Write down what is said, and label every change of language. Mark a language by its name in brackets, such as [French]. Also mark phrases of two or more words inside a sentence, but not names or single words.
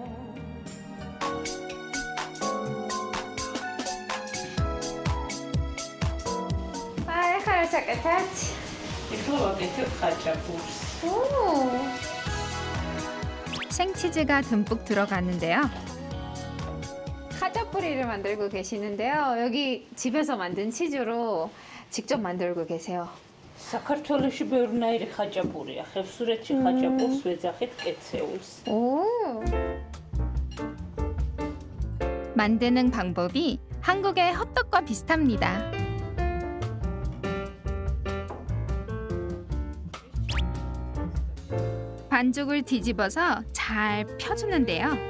[Korean] 생치즈가 듬뿍 들어가는데요. 카자뿌리를 만들고 계시는데요. 여기 집에서 만든 치즈로 직접 만들고 계세요. [Georgian] საქართველოში ბევრნაირი ხაჭაპურია. ხევსურეთში ხაჭაპურს ვეძახით კეცეულს. [Korean] 오. 만드는 방법이 한국의 호떡과 비슷합니다. 반죽을 뒤집어서 잘 펴주는데요.